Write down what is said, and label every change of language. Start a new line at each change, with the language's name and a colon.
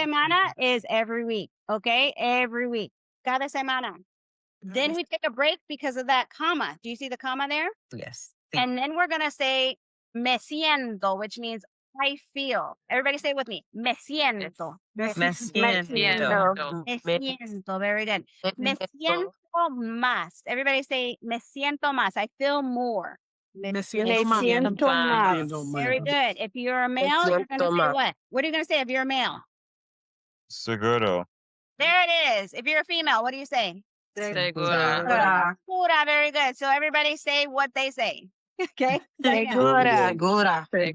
English: semana is every week. Okay? Every week. Cada semana. Then we take a break because of that comma. Do you see the comma there? Yes. And then we're going to say
Spanish: me siento,
English: which means I feel. Everybody say it with me.
Spanish: Me siento. Me siento. Me siento.
English: Very good.
Spanish: Me siento más.
English: Everybody say
Spanish: me siento más.
English: I feel more.
Spanish: Me siento mal.
English: Very good. If you're a male, you're going to say what? What are you going to say if you're a male?
Spanish: Seguro.
English: There it is. If you're a female, what do you say?
Spanish: Segura. Segura.
English: Very good. So everybody say what they say. Okay.
Spanish: Segura.